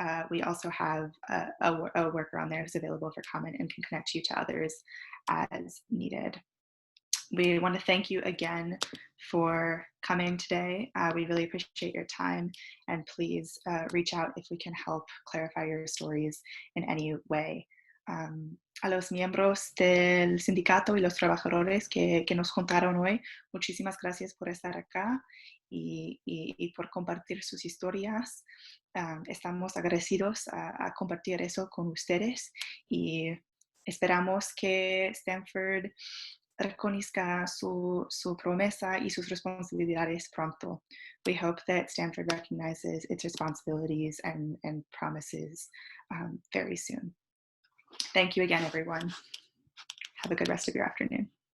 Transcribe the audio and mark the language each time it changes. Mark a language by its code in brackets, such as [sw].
[en] We also have a worker on there who's available for comment and can connect you to others as needed. We want to thank you again for coming today. We really appreciate your time, and please reach out if we can help clarify your stories in any way. [es] A los miembros del sindicato y los trabajadores que nos contaron hoy, muchísimas gracias por estar acá y por compartir sus historias. Estamos agradecidos a compartir eso con ustedes y esperamos que Stanford reconozca su promesa y sus responsabilidades pronto. [en] We hope that Stanford recognizes its responsibilities and promises very soon. Thank you again, everyone. Have a good rest of your afternoon.